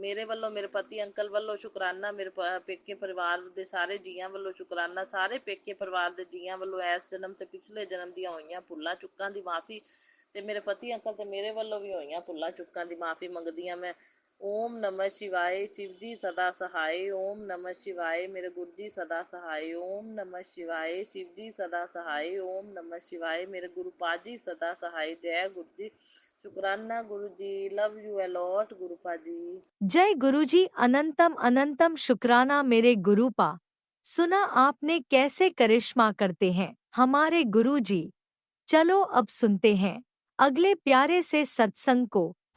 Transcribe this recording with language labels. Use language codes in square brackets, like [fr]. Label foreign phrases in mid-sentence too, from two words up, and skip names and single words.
[pa] ਮੇਰੇ ਵੱਲੋਂ, ਮੇਰੇ ਪਤੀ ਅੰਕਲ ਵੱਲੋਂ ਸ਼ੁਕਰਾਨਾ, ਮੇਰੇ ਪੇਕੇ ਪਰਿਵਾਰ ਦੇ ਸਾਰੇ ਜੀਆਂ ਵੱਲੋਂ ਸ਼ੁਕਰਾਨਾ, ਸਾਰੇ ਪੇਕੇ ਪਰਿਵਾਰ ਦੇ ਜੀਆਂ ਵੱਲੋਂ ਇਸ ਜਨਮ ਤੇ ਪਿਛਲੇ ਜਨਮ ਦੀਆਂ ਹੋਈਆਂ ਭੁੱਲਾਂ ਚੁੱਕਾਂ ਦੀ ਮਾਫੀ, ਤੇ ਮੇਰੇ ਪਤੀ ਅੰਕਲ ਤੇ ਮੇਰੇ ਵੱਲੋਂ ਵੀ ਹੋਈਆਂ ਭੁੱਲਾਂ ਚੁੱਕਾਂ ਦੀ ਮਾਫੀ ਮੰਗਦੀ ਹਾਂ ਮੈਂ। [sa] ओम नमः शिवाय [hi] शिव जी सदा सहाय। [sa] ओम नमः शिवाय [hi] मेरे गुरु जी सदा सहाय। [sa] ओम नमः शिवाय [hi] शिव जी सदा सहाय। [sa] ओम नमः शिवाय [hi] मेरे गुरु पाजी सदा सहाय। जय गुरु जी। शुक्राना गुरु जी, [en] love you a lot [hi] गुरु पाजी। जय गुरु जी। अनंतम अनंतम शुक्राना मेरे गुरु पा। सुना आपने कैसे करिश्मा करते हैं हमारे गुरु जी। चलो अब सुनते हैं अगले प्यारे से सत्संग को।